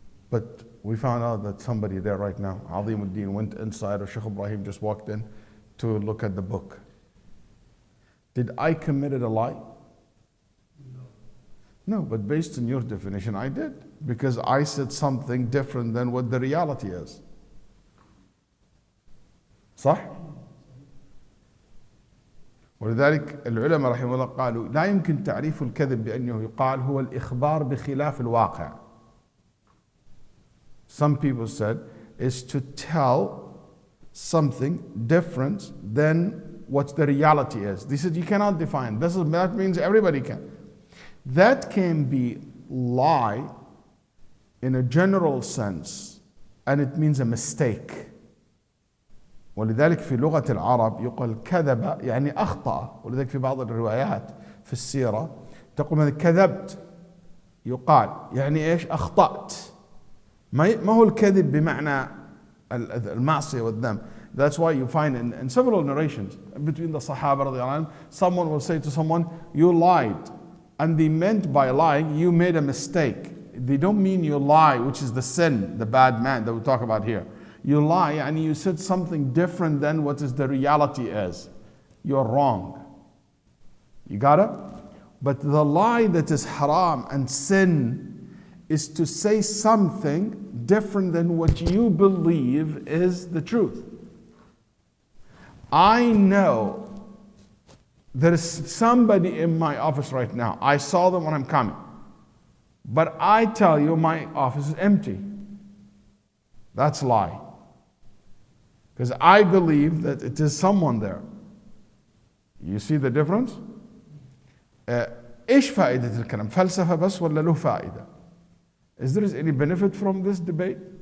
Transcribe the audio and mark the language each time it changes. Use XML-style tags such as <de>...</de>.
<en>But we found out that somebody there right now, Azim al-Din, went inside, or Shaykh Ibrahim just walked in to look at the book. Did I commit a lie? No, but based on your definition, I did. Because I said something different than what the reality is.</en> <ar>صح؟ ولذلك العلماء رحمه الله قالوا لا يمكن تعريف الكذب بأنه يقال هو الإخبار بخلاف الواقع.</ar> <en>Some people said is to tell something different than what the reality is. They said you cannot define. That means everybody can. That can be lie in a general sense, and it means a mistake.</en> <ar>ولذلك في لغة العرب يقال كذب يعني أخطأ. ولذلك في بعض الروايات في السيرة تقول مثلا كذبت، يقال يعني إيش؟ أخطأت. ما هو الكذب بمعنى المعصية والذنب.</ar> <en>That's why you find in several narrations between the Sahaba</en> <ar>رضي الله عنهم,</ar> <en>someone will say to someone, you lied. And they meant by lying, you made a mistake. They don't mean you lie, which is the sin, the bad man that we talk about here. You lie and you said something different than what is the reality is. You're wrong. You got it? But the lie that is haram and sin is to say something different than what you believe is the truth. I know there is somebody in my office right now. I saw them when I'm coming. But I tell you my office is empty. That's a lie. Because I believe that it is someone there. You see the difference?</en> <ar>إيش فائدة الكلام؟ فلسفة بس ولا له فائدة؟</ar> <en>Is there any benefit from this debate?</en>